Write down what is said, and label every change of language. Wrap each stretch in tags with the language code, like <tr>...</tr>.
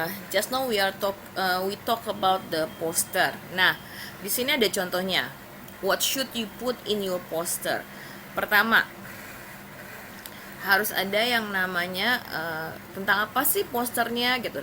<en>Just now we talk about the poster.</en> <id>Nah, di sini ada contohnya.</id> <en>What should you put in your poster?</en> <id>Pertama, harus ada yang namanya tentang apa sih posternya gitu.</id>